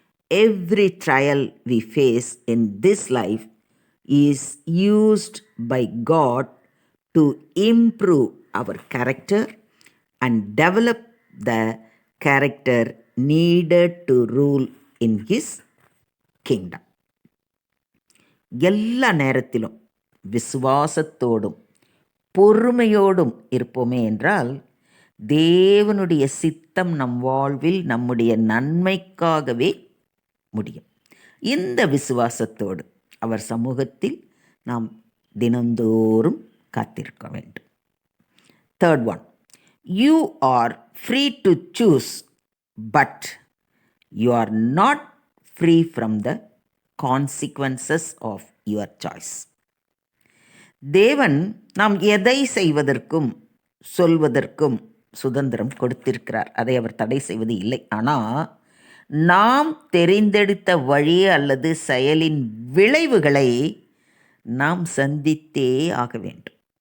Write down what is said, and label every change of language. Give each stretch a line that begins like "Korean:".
English: Every trial we face in this life is used by God to improve our character and develop the character needed to rule in His kingdom.
Tamil: எல்லா நேரத்திலும் விசுவாசத்தோடும் பொறுமையோடும் இருப்போமே என்றால் தேவனுடைய சித்தம் நம் வாழ்வில் நம்முடைய நன்மைக்காகவே முடியும். இந்த விசுவாசத்தோடு அவர் சமூகத்தில் நாம் தினந்தோறும் காத்திருக்க வேண்டும்.
English: Third one, you are free to choose, but you are not free from the consequences of your choice.
Tamil: தேவன் நாம் எதை செய்வதற்கும் சொல்வதற்கும் சுதந்திரம் கொடுத்திருக்கிறார். அதை அவர் தடை செய்வது இல்லை. ஆனால் நாம் தெரிந்தெடுத்த வழி அல்லது செயலின் விளைவுகளை நாம் சந்தித்தே ஆக வேண்டும்.